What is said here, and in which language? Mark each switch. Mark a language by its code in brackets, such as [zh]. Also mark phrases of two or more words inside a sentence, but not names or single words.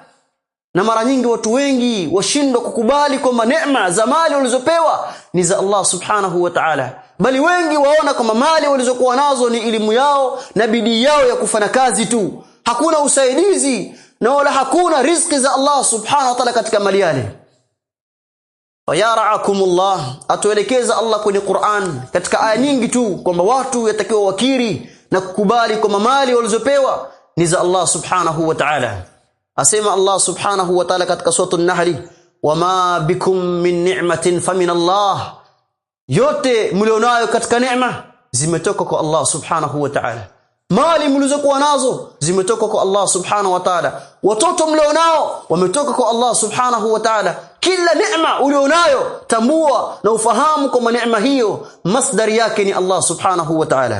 [sw] Na mara nyingi watu wengi washindwa kukubali kwamba neema za mali walizopewa ni za [ar] الله سبحانه وتعالى, [sw] bali wengi waona kwamba mali walizokuwa nazo ni elimu yao na bidii yao ya kufanya kazi tu, hakuna usaidizi na wala hakuna riziki za [ar] الله سبحانه وتعالى [sw] katika mali yale. [ar] يا رعاكم الله, [sw] atuelekeza Allah kwenye Qur'an katika aya nyingi tu kwamba watu yatakiwa wakiri na kukubali kwamba mali walizopewa ni za [ar] الله سبحانه وتعالى. Asema الله سبحانه وتعالى [sw] katika sura [ar] an-Nahl, وما بكم من نعمة فمن الله, [sw] yote mlionayo katika neema zimetoka kwa [ar] الله سبحانه وتعالى. [sw] Mali mlizokuwa nazo zimetoka kwa [ar] الله سبحانه وتعالى, [sw] watoto mlionao wametoka kwa [ar] الله سبحانه وتعالى. [sw] Kila neema ulionayo tambua na ufahamu kwamba neema hiyo masdari yake ni [ar] الله سبحانه وتعالى.